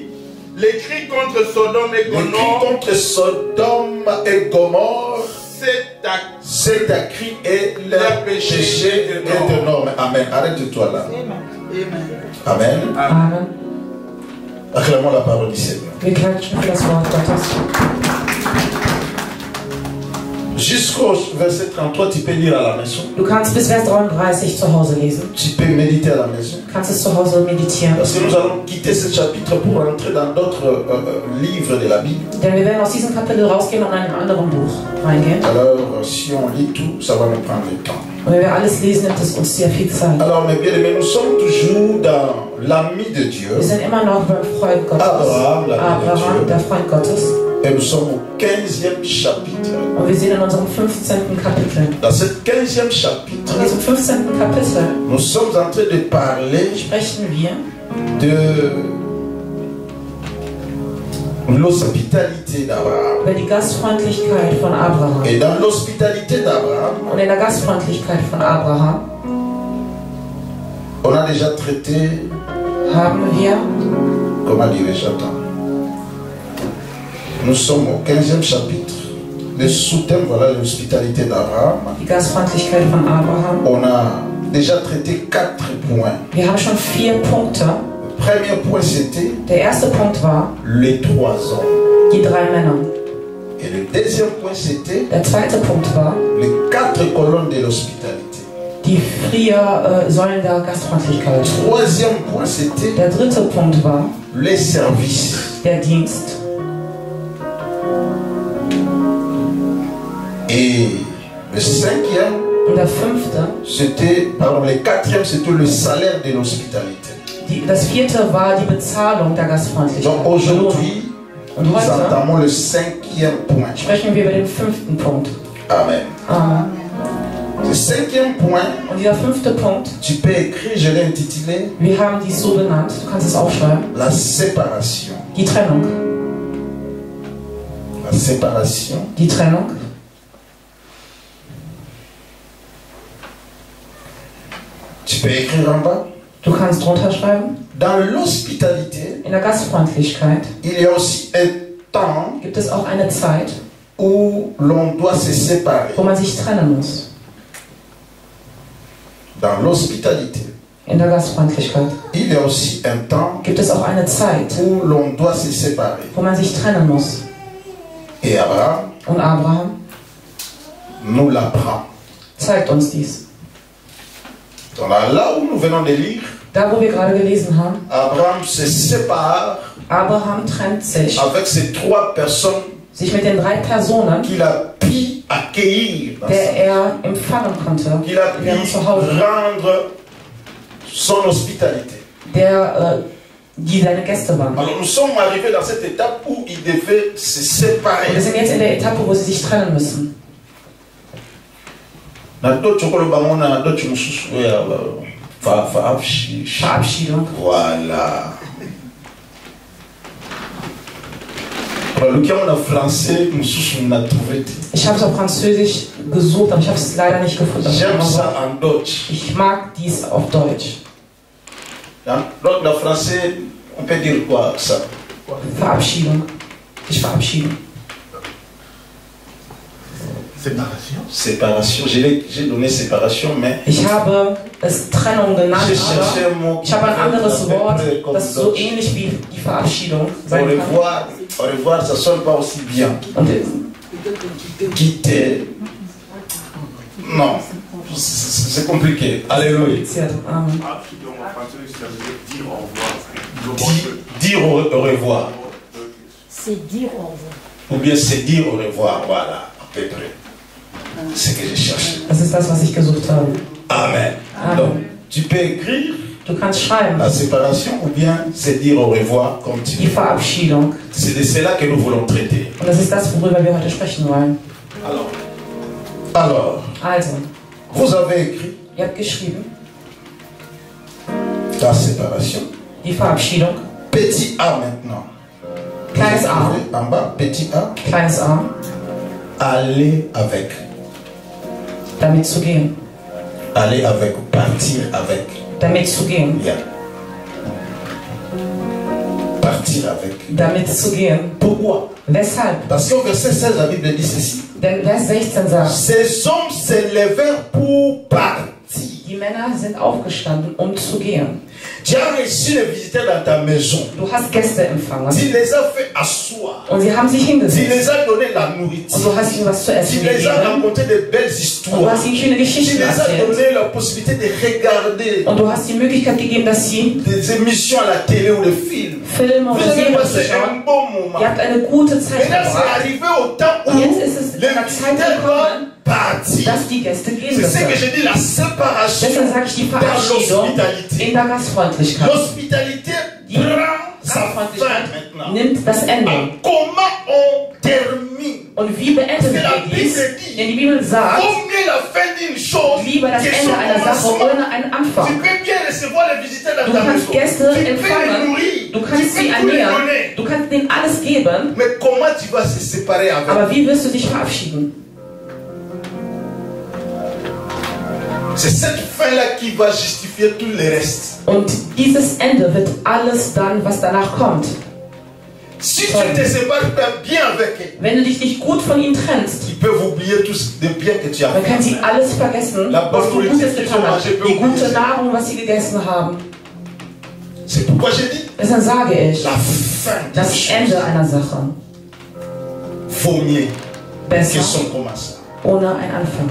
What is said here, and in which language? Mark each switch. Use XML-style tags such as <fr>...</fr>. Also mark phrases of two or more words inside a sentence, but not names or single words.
<fr>Les cris contre Sodome et Gomorrhe. Les cris contre Sodome et Gomorrhe. C'est un cri et leur péché est énorme. Amen. Arrête-toi là. Amen. Amen. Acclamons la parole du Seigneur.</fr> <de>Wir klatschen für das Wort Gottes.</de> <fr>Jusqu'au verset 33, tu peux lire à la maison.</fr> <de>Du kannst bis Vers 33 zu Hause lesen.</de> <fr>Tu peux méditer à la maison.</fr> <de>Du kannst es zu Hause meditieren.</de> <fr>Parce que nous allons quitter ce chapitre pour entrer dans d'autres livres de la Bible.</fr> <de>Denn wir werden aus diesem Kapitel rausgehen und in einem anderen Buch reingehen.</de> <fr>Alors, si on lit tout, ça va nous prendre du temps.</fr> <de>Und wenn wir alles lesen, nimmt es uns sehr viel Zeit.</de> <fr>Alors, mes bien-aimés, nous sommes toujours dans l'ami de Dieu.</fr> <de>Wir sind immer noch beim Freund Gottes. Abraham, der Freund Gottes.</de> <fr>Et nous sommes au 15e chapitre.</fr> <de>Und wir sind in unserem 15. Kapitel.</de> <fr>Dans ce 15e chapitre,</fr> <de>in diesem 15. Kapitel,</de> <fr>nous sommes en train de parler</fr> <de>sprechen wir</de> <fr>de l'hospitalité d'Abraham.</fr> <de>Über die Gastfreundlichkeit von Abraham.</de> <fr>Et dans l'hospitalité d'Abraham,</fr> <de>und in der Gastfreundlichkeit von Abraham,</de> <fr>on a déjà traité,</fr> <de>haben wir,</de> <fr>comment dirais-je, nous sommes au 15e chapitre. Le sous-thème, voilà l'hospitalité d'Abraham.</fr> <de>Die Gastfreundlichkeit von Abraham.</de> <fr>On a déjà traité 4 points.</fr> <de>Wir haben schon 4 Punkte.</de> <fr>Le premier point c'était</fr> <de>der erste Punkt war</de> <fr>les 3 hommes.</fr> <de>Die 3 Männer.</de> <fr>Et le deuxième point c'était</fr> <de>der zweite Punkt war</de> <fr>les 4 colonnes de l'hospitalité.</fr> <de>Die 4 Säulen der Gastfreundlichkeit.</de> <fr>Troisième point c'était</fr> <de>der dritte Punkt war</de> <fr>les services.</fr> <de>Der Dienst.</de> <fr>Et le 5e,</fr> <de>und der 5.</de> <fr>c'était, pardon, le 4e, c'était le salaire de l'hospitalité.</fr> <de>Das 4. war die Bezahlung der Gastfreundlichkeit.</de> <fr>Donc aujourd'hui,</fr> <de>Und</de> <fr>nous</fr> <de>heute</de> <fr>entamons le 5e point.</fr> <de>sprechen wir über den 5. Punkt.</de> <fr>Amen.</fr> <de>Amen.</de> <fr>Le 5e point,</fr> <de>Und dieser 5. Punkt,</de> <fr>tu peux écrire, je l'ai intitulé,</fr> <de>wir haben dies so benannt, du kannst es aufschreiben,</de> <fr>la séparation.</fr> <de>die Trennung.</de> <fr>La séparation.</fr> <de>Die Trennung.</de> <fr>Tu peux écrire en bas.</fr> <de>Du kannst drunter schreiben.</de> <fr>Dans l'hospitalité,</fr> <de>In der Gastfreundlichkeit</de> <fr>il y a aussi un temps</fr> <de>gibt es auch eine Zeit,</de> <fr>où l'on doit se séparer.</fr> <de>wo man sich trennen muss.</de> <fr>Dans l'hospitalité,</fr> <de>In der Gastfreundlichkeit</de> <fr>il y a aussi un temps</fr> <de>gibt es auch eine Zeit,</de> <fr>où l'on doit se séparer.</fr> <de>wo man sich trennen muss.</de> <fr>Et Abraham</fr> <de>Und Abraham</de> <fr>nous l'apprend.</fr> <de>zeigt uns dies.</de> <fr>Donc là où nous venons de lire,</fr> <de>Da, wo wir gerade gelesen haben,</de> <fr>Abraham se sépare</fr> <de>Abraham trennt sich</de> <fr>avec ces 3 personnes</fr> <de>mit den 3 Personen,</de> <fr>qu'il a pu accueillir,</fr> <de>der empfangen konnte,</de> <fr>qu'il a</fr> <de>in</de> <fr>pu</fr> <de>ihrem Zuhause,</de> <fr>rendre son hospitalité.</fr> <de>die seine Gäste waren.</de> <fr>Alors nous sommes arrivés dans cette étape où il devait se</fr> <de>Und wir</de> <fr>séparer.</fr> <de>sind jetzt in der Etappe, wo sie sich trennen müssen. Verabschiedung.</de> <fr>Voilà.</fr> <de>Ich habe es auf Französisch gesucht, aber ich habe es leider nicht gefunden.</de> <fr>J'aime ça en Deutsch.</fr> <de>Ich mag dies auf Deutsch.</de> <fr>Donc, en français, on peut dire quoi ça?</fr> <de>Verabschiedung. Ich verabschiede.</de> <fr>Séparation. Séparation. J'ai donné séparation, mais</fr> <de>Ich habe es Trennung genannt,</de> <fr>j'ai cherché</fr> <de>aber</de> <fr>un mot</fr> <de>ich habe ein anderes Wort,</de> <fr>comme</fr> <de>das so</de> <fr>Deutsch.</fr> <de>ähnlich wie die Verabschiedung</de> <fr>Au</fr> <de>sein kann.</de> <fr>revoir, ça sonne pas aussi bien.</fr> <de>Und</de> <fr>Quitter. Non, c'est compliqué. Alléluia.</fr> <de>kompliziert. Amen.</de> <fr>Verabschiedung en français, ça veut dire au revoir. Dire au revoir. C'est dire au revoir. Ou bien c'est dire au revoir. Voilà, à peu près. C'est ce que j'ai cherché.</fr> <de>Das ist das, was ich gesucht habe.</de> <fr>Amen.</fr> <de>Amen.</de> <fr>Donc, tu peux écrire</fr> <de>Du kannst schreiben,</de> <fr>la séparation ou bien c'est dire au revoir comme tu</fr> <de>die</de> <fr>veux.</fr> <de>Verabschiedung.</de> <fr>C'est de cela que nous voulons traiter.</fr> <de>Und das ist das, worüber wir heute sprechen wollen.</de> <fr>Alors,</fr> <de>Also,</de> <fr>vous avez écrit</fr> <de>ihr habt geschrieben,</de> <fr>la séparation.</fr> <de>die Verabschiedung,</de> <fr>Petit a maintenant.</fr> <de>kleines a,</de> <fr>En bas, petit a.</fr> <de>kleines a,</de> <fr>Aller avec.</fr> <de>damit zu gehen.</de> <fr>Aller avec, partir avec.</fr> <de>Damit zu gehen.</de> <fr>Bien. Partir avec.</fr> <de>Damit zu gehen.</de> <fr>Pourquoi?</fr> <de>Weshalb?</de> <fr>Parce qu'au verset 16, la Bible dit ceci.</fr> <de>Denn Vers 16 sagt,</de> <fr>Ces hommes se levèrent pour partir.</fr> <de>die Männer sind aufgestanden, um zu gehen.</de> <fr>Tu as reçu les visiteurs dans ta maison.</fr> <de>Du hast Gäste empfangen.</de> <fr>Tu les as fait asseoir.</fr> <de>Und sie haben sich</de> <fr>Tu</fr> <de>hingesetzt.</de> <fr>les as donné la</fr> <de>Und</de> <fr>nourriture.</fr> <de>du hast ihnen was zu</de> <fr>Tu</fr> <de>essen</de> <fr>les as</fr> <de>gegeben.</de> <fr>raconté de belles</fr> <de>Und du</de> <fr>histoires.</fr> <de>hast ihnen schöne</de> <fr>Tu</fr> <de>Geschichten</de> <fr>les as</fr> <de>erzählt.</de> <fr>donné la possibilité de regarder</fr> <de>Und du hast die Möglichkeit gegeben, dass sie</de> <fr>des émissions à la télé ou des films.</fr> <de>Filme</de> <fr>Vous</fr> <de>oder</de> <fr>savez</fr> <de>Serien</de> <fr>quoi, c'est</fr> <de>schauen.</de> <fr>un bon moment.</fr> <de>Ihr habt eine gute Zeit</de> <fr>Maintenant, c'est</fr> <de>verbracht.</de> <fr>arrivé au temps où</fr> <de>Und jetzt ist es in</de> <fr>les</fr> <de>der Zeit</de> <fr>visiteurs doivent</fr> <de>gekommen,</de> <fr>partir.</fr> <de>dass die Gäste gehen</de> <fr>C'est ce que</fr> <de>müssen.</de> <fr>je dis, la séparation</fr> <de>Deshalb sage ich die</de> <fr>dans</fr> <de>Verabschiedung</de> <fr>l'hospitalité.</fr> <de>in der Gastfreundlichkeit.</de> <fr>L'hospitalité</fr> <de>Die</de> <fr>prend sa fin</fr> <de>Gastfreundlichkeit</de> <fr>maintenant.</fr> <de>nimmt das Ende.</de> <fr>Comment on termine?</fr> <de>Und wie beenden wir dies? Denn die Bibel sagt,</de> <fr>Vaut mieux la fin d'une chose</fr> <de>lieber das</de> <fr>que son</fr> <de>Ende einer Sache</de> <fr>commencement.</fr> <de>ohne einen</de> <fr>Tu</fr> <de>Anfang.</de> <fr>peux bien recevoir les visiteurs dans</fr> <de>Du</de> <fr>ta</fr> <de>kannst</de> <fr>maison.</fr> <de>Gäste</de> <fr>Tu peux les</fr> <de>empfangen,</de> <fr>nourrir.</fr> <de>du</de> <fr>Tu</fr> <de>kannst</de> <fr>peux</fr> <de>sie</de> <fr>tout les</fr> <de>ernähren,</de> <fr>donner.</fr> <de>du kannst denen alles geben,</de> <fr>Mais comment tu vas se séparer avec?</fr> <de>aber wie wirst du dich verabschieden?</de> <fr>C'est cette fin-là qui va justifier tout le reste.</fr> <de>Und dieses Ende wird alles dann, was danach kommt.</de> <fr>Si tu ne te sépares pas bien avec eux,</fr> <de>Wenn du dich nicht gut von ihnen trennst,</de> <fr>ils peuvent oublier tout de bien que tu as</fr> <de>dann können sie</de> <fr>fait.</fr> <de>alles vergessen, was du Gutes getan hast. Die gute Nahrung, was sie gegessen haben.</de> <fr>C'est pourquoi j'ai dit</fr> <de>Deshalb sage ich,</de> <fr>la fin d'une</fr> <de>das</de> <fr>chose</fr> <de>Ende einer Sache</de> <fr>vaut mieux que</fr> <de>besser</de> <fr>son commencement.</fr> <de>ohne einen Anfang.</de>